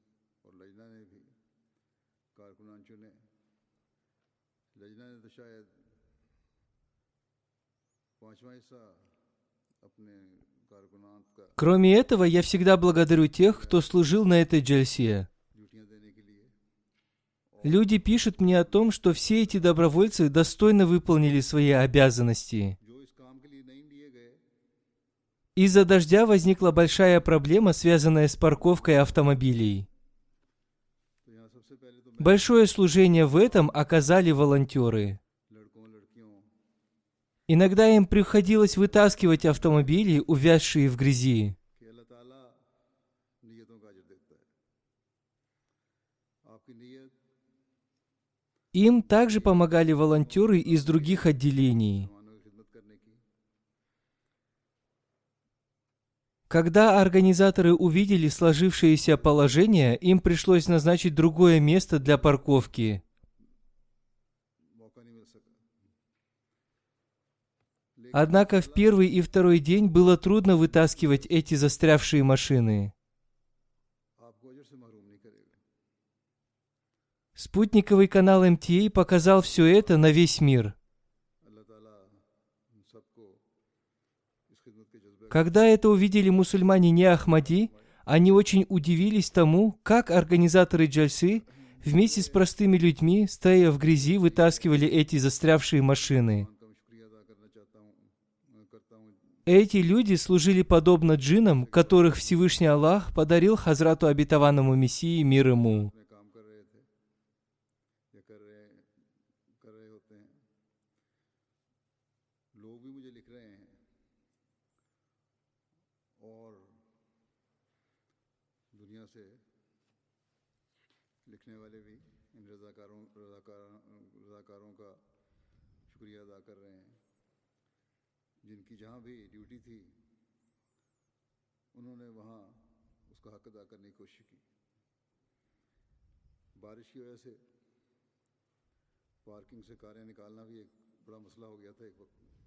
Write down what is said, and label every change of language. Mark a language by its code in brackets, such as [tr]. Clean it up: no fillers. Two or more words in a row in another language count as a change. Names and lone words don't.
[ur] لجنہ نے تو شاید پانچوا حصہ اپنے کارکنان کا [ru] Кроме этого, я всегда благодарю тех, кто служил на этой джальсе. [ur] ڈیوٹیاں دینے کے لیے [ru] Люди пишут мне о том, что все эти добровольцы достойно выполнили свои обязанности. [ur] جو اس کام کے لیے نہیں لیے گئے [ru] Из-за дождя возникла большая проблема, связанная с парковкой автомобилей. [ur] تو یہاں سب سے پہلے تو [ru] Большое служение в этом оказали волонтеры. [ur] لڑکوں لڑکیوں [ru] Иногда им приходилось вытаскивать автомобили, увязшие в грязи. [ur] کہ اللہ تعالیٰ نیتوں کا اجر دیتا ہے آپ کی نیت [ru] Им также помогали волонтеры из других отделений. [ur] مہمانوں کی خدمت کرنے کی [ru] Когда организаторы увидели сложившееся положение, им пришлось назначить другое место для парковки. [ur] موقع نہیں مل سکا [ru] Однако в первый и второй день было трудно вытаскивать эти застрявшие машины. [ur] آپ کو اجر سے محروم نہیں کرے گا [ru] Спутниковый канал МТА показал все это на весь мир. [ur] اللہ تعالیٰ ہم سب کو اس خدمت کے جذبے [ru] Когда это увидели мусульмане не Ахмади, они очень удивились тому, как организаторы джальсы вместе с простыми людьми, стоя в грязи, вытаскивали эти застрявшие машины. [ur] کا میں شکریہ ادا کرنا چاہتا ہوں کرتا ہوں [ru] Эти люди служили подобно джиннам, которых Всевышний Аллах подарил Хазрату обетованному Мессии мир ему. [ur] میں کام کر رہے تھے یا کر رہے ہوتے ہیں لوگ بھی مجھے لکھ رہے ہیں اور دنیا سے لکھنے والے بھی ان رضاکاروں کا شکریہ ادا کر رہے ہیں جن کی جہاں بھی ڈیوٹی تھی انہوں نے وہاں اس کا حق ادا کرنے کی کوشش کی بارش کی وجہ سے پارکنگ سے کاریں نکالنا بھی ایک بڑا مسئلہ ہو گیا تھا ایک وقت